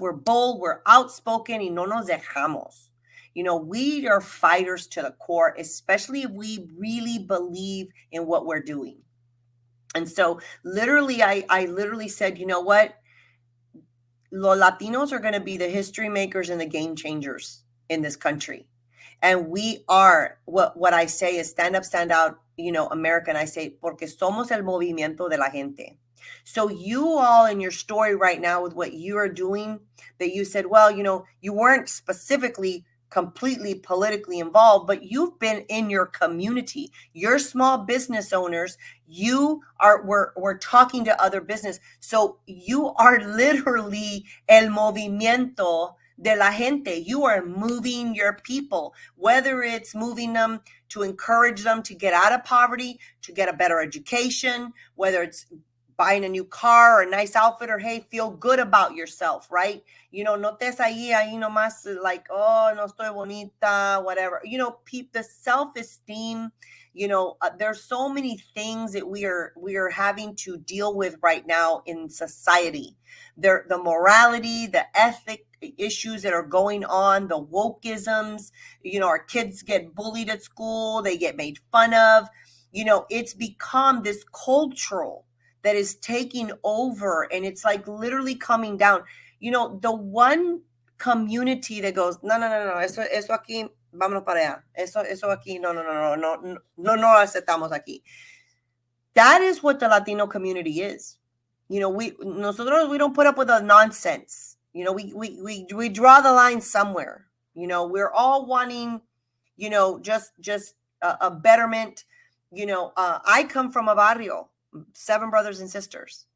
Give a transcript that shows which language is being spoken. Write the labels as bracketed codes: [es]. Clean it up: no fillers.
[en] We're bold, we're outspoken, [es] y no nos dejamos. [en] We are fighters to the core, especially if we really believe in what we're doing. And so literally, I literally said, you know what? [es] Los Latinos [en] are going to be the history makers and the game changers in this country. And we are, what I say is stand up, stand out, American. I say, [es] porque somos el movimiento de la gente. [en] So you all in your story right now with what you are doing, that you said, well, you weren't specifically completely politically involved, but you've been in your community. You're small business owners. We're talking to other business. So you are literally [es] el movimiento de la gente. [en] You are moving your people, whether it's moving them to encourage them to get out of poverty, to get a better education, whether it's buying a new car or a nice outfit, or hey, feel good about yourself, right? [es] No estés ahí nomás [en] like, oh, [es] no estoy bonita, [en] whatever. The self-esteem, there's so many things that we are having to deal with right now in society. The morality, the ethic issues that are going on, the wokeisms, our kids get bullied at school, they get made fun of. It's become this cultural that is taking over, and it's like literally coming down. The one community that goes, [es] no, eso aquí, vámonos para allá. Eso aquí, no aceptamos aquí. [en] That is what the Latino community is. We don't put up with the nonsense. We draw the line somewhere. We're all wanting, just a betterment. I come from a barrio, 7 brothers and sisters.